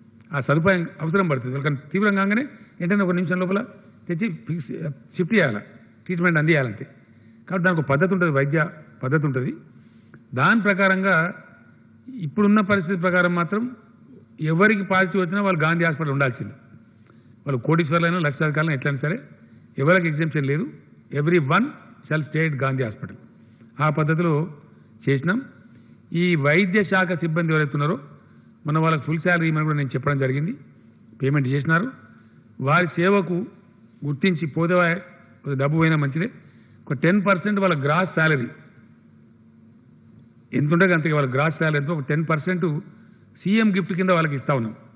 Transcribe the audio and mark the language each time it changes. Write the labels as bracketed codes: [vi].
[te] ఆ సదుపాయం అవసరం పడుతుంది. వాళ్ళకన్నా తీవ్రంగా కాగానే వెంటనే 1 నిమిషం లోపల తెచ్చి షిఫ్ట్ చేయాలి, ట్రీట్మెంట్ అందియాలంటే. కాబట్టి దానికి ఒక పద్ధతి ఉంటుంది, వైద్య పద్ధతి ఉంటుంది. దాని ప్రకారంగా ఇప్పుడున్న పరిస్థితి ప్రకారం మాత్రం ఎవరికి పాజిటివ్ వచ్చినా వాళ్ళు గాంధీ హాస్పిటల్ ఉండాల్సింది. వాళ్ళు కోటీశ్వర్లైనా, లక్షాధికారులైనా, ఎట్లయినా సరే ఎవరికి ఎగ్జామ్షన్ లేదు. [en] everyone shall stay at Gandhi hospital. [te] ఆ పద్ధతిలో చేసినాం. ఈ వైద్య శాఖ సిబ్బంది ఎవరైతే ఉన్నారో మన వాళ్ళకి ఫుల్ శాలరీ ఇవ్వమని కూడా నేను చెప్పడం జరిగింది. పేమెంట్ చేసినారు. వారి సేవకు గుర్తించి పోతే డబ్బు పోయినా మంచిదే. ఒక 10% వాళ్ళ గ్రాస్ శాలరీ ఎంత ఉంటుంది అంతగా, వాళ్ళ గ్రాస్ శాలరీ ఎంతో ఒక 10% సీఎం గిఫ్ట్ కింద వాళ్ళకి ఇస్తా ఉన్నాం.